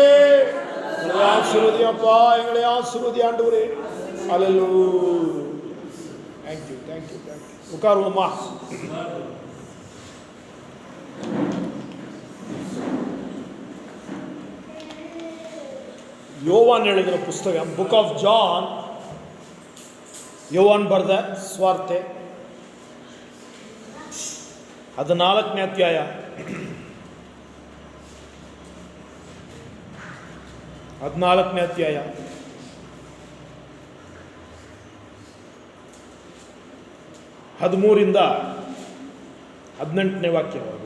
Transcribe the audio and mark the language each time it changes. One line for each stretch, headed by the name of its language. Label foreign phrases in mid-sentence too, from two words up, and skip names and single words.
Tamil: எங்களை ஆசீர்வதி அப்பா, எங்களை ஆசீர்வதி ஆண்டவரே. ஹல்லேலூயா.
English: thank you thank you thank you.
Tamil: உட்காருவோமா. யோவான் எழுதின புஸ்தகம்,
English: Book of John,
Kannada: ಯೋವಾನ್ ಬರೆದ ಸ್ವಾರ್ತೆ, 14ನೇ ಅಧ್ಯಾಯ. ಹದಿನಾಲ್ಕನೇ ಅಧ್ಯಾಯ 13ರಿಂದ 18ನೇ ವಾಕ್ಯವರೆಗೆ.